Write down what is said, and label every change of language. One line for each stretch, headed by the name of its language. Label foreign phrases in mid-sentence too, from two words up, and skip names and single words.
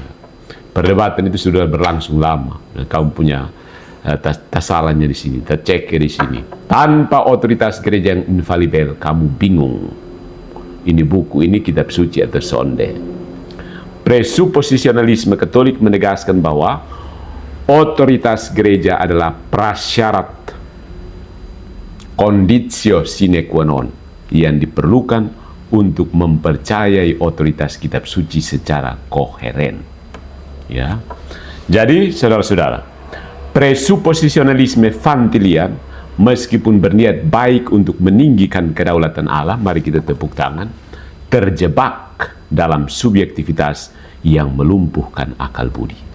Indonesian: Perdebatan itu sudah berlangsung lama. Dan kamu punya tasalannya di sini, tercek di sini. Tanpa otoritas gereja yang infalibel, kamu bingung. Ini buku ini kitab suci atau sonde. Presuposisionalisme Katolik menegaskan bahwa otoritas gereja adalah prasyarat
Latin: conditio sine qua non
Indonesian: yang diperlukan untuk mempercayai otoritas kitab suci secara koheren. Ya. Jadi, saudara-saudara, presuposisionalisme Vantilian meskipun berniat baik untuk meninggikan kedaulatan Allah, mari kita tepuk tangan, terjebak dalam subjektivitas yang melumpuhkan akal budi.